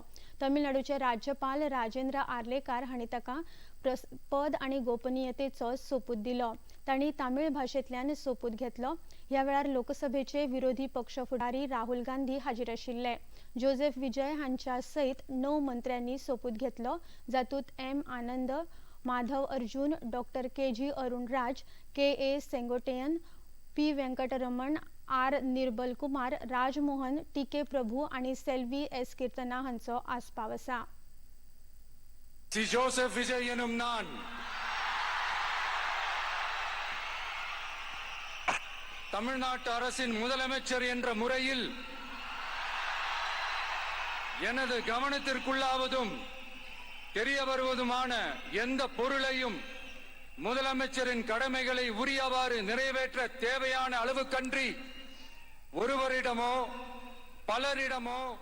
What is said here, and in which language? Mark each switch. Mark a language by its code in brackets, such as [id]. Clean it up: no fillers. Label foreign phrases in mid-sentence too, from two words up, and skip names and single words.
[kok] तामिळनाडूचे राज्यपाल राजेंद्र आर्लेकार हांणी ताका पद आणि गोपनीयतेचो सोपूत दिलो। तांणी तामिळ भाषेंतल्यान सोपूत घेतलो। ह्या वेळार लोकसभेचे विरोधी पक्ष फुडारी राहुल गांधी हाजीर आशिल्ले। जोसेफ विजय हांच्या सयत 9 मंत्र्यांनी सोपूत घेतलो, जातूंत एम आनंद, माधव अर्जुन, डॉक्टर के.जी. अरुणराज, के.ए. सेंगोट्टेयन, पी. वेंकटरमण, आर. निर्बल कुमार, राजमोहन, टी.के. प्रभू आणि सेल्वी एस. कीर्तना हांचो आस्पाव आसा। [ta] சி ஜோசப் விஜய் எனும் நான் தமிழ்நாட்டு அரசின் முதலமைச்சர் என்ற முறையில் எனது கவனத்திற்குள்ளாவதும் தெரிய வருவதுமான எந்த பொருளையும் முதலமைச்சரின் கடமைகளை உரியவாறு நிறைவேற்ற தேவையான அளவுக்கன்றி ஒருவரிடமோ பலரிடமோ